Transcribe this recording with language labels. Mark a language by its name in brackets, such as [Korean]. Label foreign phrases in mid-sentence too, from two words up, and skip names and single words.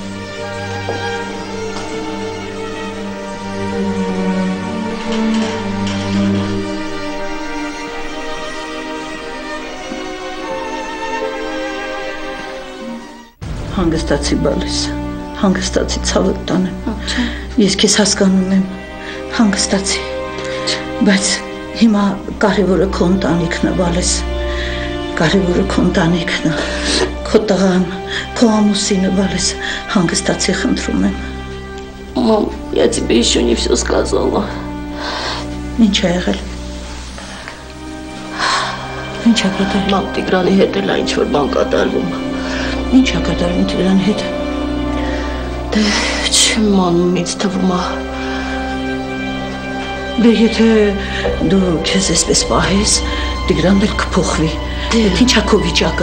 [Armenian] Հանգստացի բալիս, հանգստացի ցավը տանեմ, ես քեզ հասկանում եմ, հանգստացի, բայց հիմա կարևորը քո ընտանիքն է բալիս, կարևորը քո ընտանիքն է, քո տղան, քո ամուսինը բալիս, հանգստացի խնդրում եմ։ [Russian] Мам, я тебе еще не все сказала. [Armenian] Ինչ է եղել։ Ինչ է կատարվում։ Մամ, Տիգրանի հետ էլ ինչ-որ բան կատարվում։ Ինչ է կատարվում Տիգրանի հետ։ Դե չեմ անում, ինձ թվում է։ Դե եթե դու քեզ այսպես պահես, Տիգրանն էլ կփոխվի։ Ինչ է քո վիճակը։